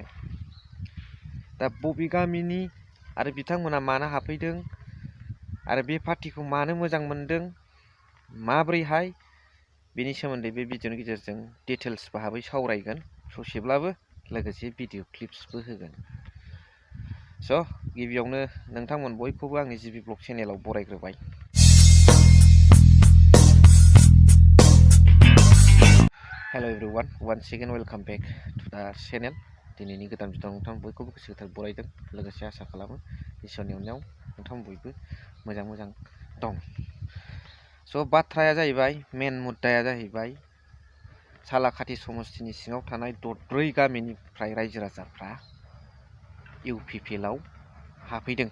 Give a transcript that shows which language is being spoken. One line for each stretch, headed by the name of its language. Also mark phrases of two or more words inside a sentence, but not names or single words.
Bodo: दा बबे गामिनि आरो बिथांमोना मानो हाबफैदों आरो बे पार्टिखौ मानो मोजां मोनदों माब्रैहाय बेनि सोमोन्दै बे भिडिअनि गेजेरजों डिटेल्स भाबै सावरायगोन ससेब्लाबो लोगोसे भिडिअ क्लिप्सबो होगोन। स' गिबियावनो नोंथांमोन बयखौबो आंनि जिबि ब्लग चेनेलाव बरायग्रोबाय।
English: hello everyone, once again welcome back to the channel.
Bodo: दिनैनि गोदान भिडिअ नोंथां बयखौबो गोसो गोथार बरायदों लोगोसे आसा खालामो इसोरनि अननायाव नोंथां बयबो मोजां दं। स' बाथ्राया जाहैबाय मेन मुद्दाया जाहैबाय सालाकाथि समस्तिनि सिङाव थानाय दरब्रै गामिनिफ्राय रायजो राजाफ्रा इउपिपिएलआव हाबफैदों।